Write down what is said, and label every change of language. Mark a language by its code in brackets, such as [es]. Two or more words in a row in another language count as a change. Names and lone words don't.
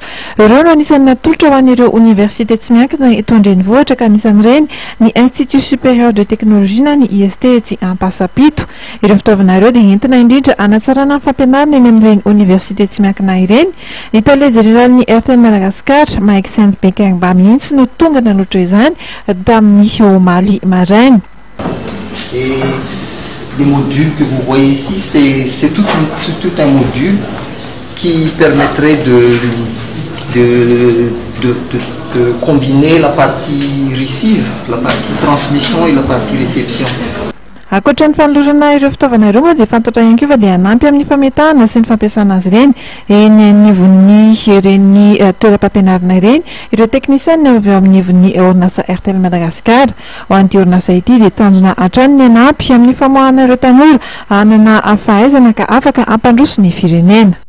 [mg] Ireo no anisany natolotra ho an'ireo université tsy miankina eto an-drenivohitra ka anisan'ireny ny Institut Supérieur de Technologie na ny IST etsy Ampasapito. Ireo fitaovana ireo dia entina indrindra hanatsarana ny fampianarana eny amin'ireny université tsy miankina ireny. Ny tele général-ny RTL Madagascar Mike Saint-Bekengba mihitsy no tonga naloatra izany tamin'ny omaly maraina. [fr] Et les modules que vous voyez ici, c'est tout un module qui permettrait de combiner la partie receive, la partie transmission et la partie réception. [mg] Ankoatra ny fanolorana ireo fitaovana ireo moa dia fantatra ihany koa fa dia hanampy amin'ny fametahana sy ny fampiasana azy ireny eny anivon'ny ireny toeram-pampianarana ireny ireo teknisiana avy amin'ny ivon'ny orinasa RTL Madagascar. Ho an'ity orinasa ity dia tanjona hatrany ny hanampy amin'ny famoahana ireo tanora hanana fahaizana ka afaka hampandroso ny firenena.